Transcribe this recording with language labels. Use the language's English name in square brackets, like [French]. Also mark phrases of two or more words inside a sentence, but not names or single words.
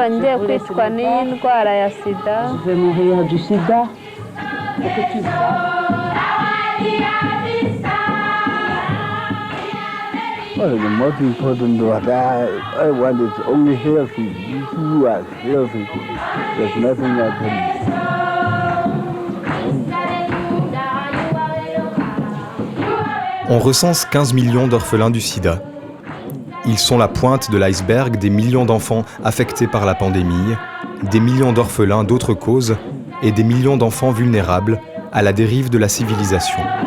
[Rundi] ugiye kwicwa n'iyi ndwara ya sida. [French] Je vais mourir du sida. Pour que tu [English] Well, the most important what I want is only healthy. You are healthy. There's nothing I can. [French] On recense 15 millions d'orphelins du sida. Ils sont la pointe de l'iceberg des millions d'enfants affectés par la pandémie, des millions d'orphelins d'autres causes et des millions d'enfants vulnérables à la dérive de la civilisation.